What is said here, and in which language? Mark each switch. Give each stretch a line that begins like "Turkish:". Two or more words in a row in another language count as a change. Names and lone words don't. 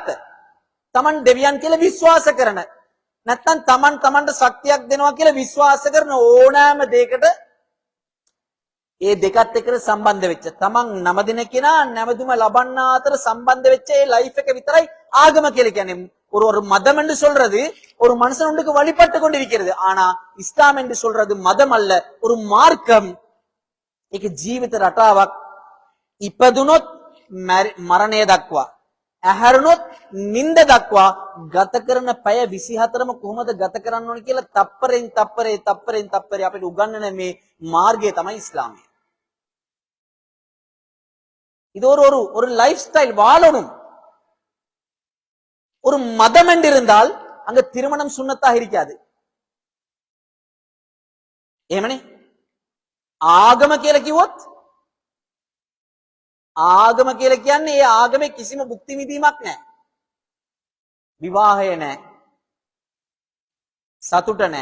Sinhala: තමන් දෙවියන් කියලා විශ්වාස කරන. නැත්නම් තමන්ට ශක්තියක් දෙනවා කියලා විශ්වාස කරන ඕනෑම දෙයකට ඒ දෙකත් එක්ක සම්බන්ධ වෙච්ච තමන් නම දෙන කෙනා නැමදුම ලබන්න අතර සම්බන්ධ වෙච්ච ඒ ලයිෆ් එක විතරයි ආගම කියලා කියන්නේ.
Tamil: ஒரு மதம் என்று சொல்றது ஒரு மனுஷனுக்கு வழிபட்டு கொண்டிருக்கிறது. ஆனா இஸ்லாம் என்று சொல்றது மதம் அல்ல, ஒரு மார்க்கம்.
Sinhala: ඒක ජීවිත රටාවක්. ඉපදුනොත් මරණය දක්වා, ඇහැරුණොත් නිින්ද දක්වා ගත කරන පැය 24ම කොහොමද ගත කරන්න ඕන කියලා තප්පරෙන් තප්පරේ අපිට උගන්වන මේ මාර්ගය තමයි ඉස්ලාමය.
Tamil: இது ஒரு
English: life style
Tamil: வாழணும். ஒரு மதம் என்று இருந்தால் அங்க திருமணம் சுன்னத்தாக இருக்காது.
Sinhala: එහෙමනේ. ආගම කියලා කිව්වොත් ආගම කියලා කියන්නේ ඒ ආගමේ කිසිම භුක්ති විඳීමක් නැහැ. විවාහය නැහැ. සතුට නැහැ.